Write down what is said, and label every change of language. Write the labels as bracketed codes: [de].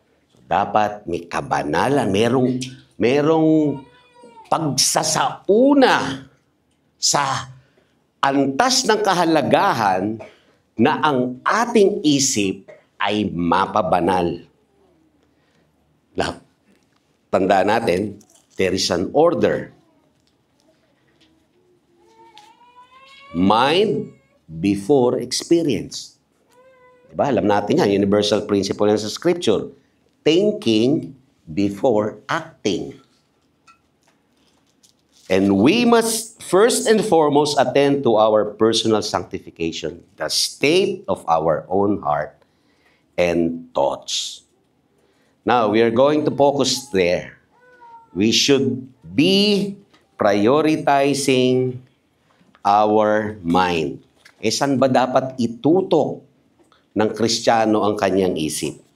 [tl] So, dapat may kabanalan, merong pagsasauna sa antas ng kahalagahan na ang ating isip ay mapabanal. Tandaan natin, [en] there is an order. Mind before experience. [tl] Diba? Alam natin yan, universal principle yan sa Scripture. [en] Thinking before acting. And we must first and foremost attend to our personal sanctification, the state of our own heart and thoughts. Now, we are going to focus there. We should be prioritizing our mind. [tl] Saan ba dapat itutok ng Kristiyano ang kanyang isip?